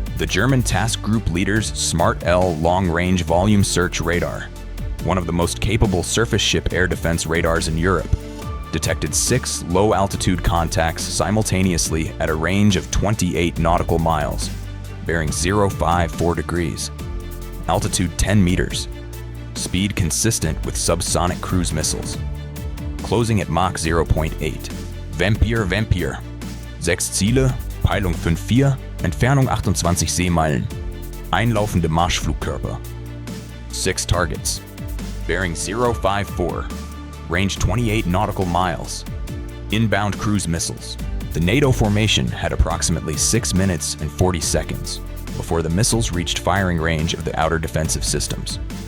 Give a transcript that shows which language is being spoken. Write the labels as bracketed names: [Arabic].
[English] The German task group leader's SMART-L long-range volume search radar, one of the most capable surface ship air defense radars in Europe, detected 6 low-altitude contacts simultaneously at a range of 28 nautical miles, bearing 054 degrees, altitude 10 meters, speed consistent with subsonic cruise missiles, closing at Mach 0.8. [German] Vampir, 6 Ziele, Peilung 5,4, Entfernung 28 Seemeilen, einlaufende Marschflugkörper. [English] 6 targets, bearing 054, range 28 nautical miles, inbound cruise missiles. The NATO formation had approximately 6 minutes and 40 seconds, before the missiles reached firing range of the outer defensive systems.